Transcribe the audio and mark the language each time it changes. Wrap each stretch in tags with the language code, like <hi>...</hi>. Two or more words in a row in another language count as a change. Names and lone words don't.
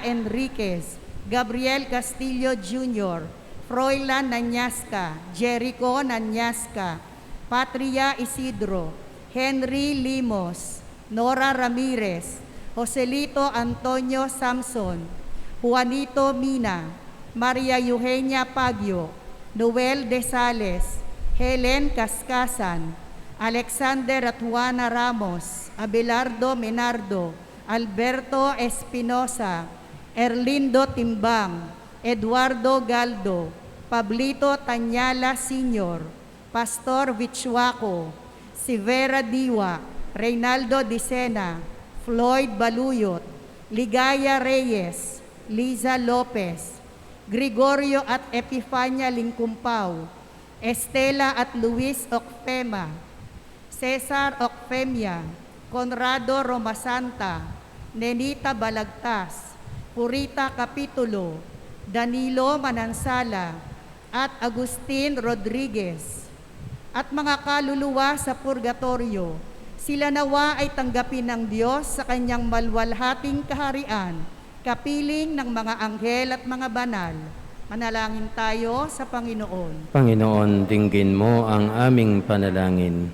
<tl>Enriquez, Gabriel Castillo Jr., Froilan Nanyasca, Jericho Nanyasca, Patria Isidro, Henry Limos, Nora Ramirez, Joselito Antonio Samson, Juanito Mina, Maria Eugenia Pagyo, Noel De Sales, Helen Cascasan, Alexander at Juana Ramos, Abelardo Menardo, Alberto Espinosa, Erlindo Timbang, Eduardo Galdo, Pablito Tanyala Sr., Pastor Vichuaco, Sivera Diwa, Reynaldo Dicena, Floyd Baluyot, Ligaya Reyes, Liza Lopez, Gregorio at Epifania Lingkumpaw, Estela at Luis Ocfema, Cesar Ocfemia, Conrado Romasanta, Nenita Balagtas, Purita Capitulo, Danilo Manansala, at Agustin Rodriguez, at mga kaluluwa sa purgatorio. Sila nawa ay tanggapin ng Diyos sa kanyang malwalhating kaharian, kapiling ng mga anghel at mga banal. Manalangin tayo sa Panginoon. Panginoon, dinggin mo ang aming panalangin.</tl>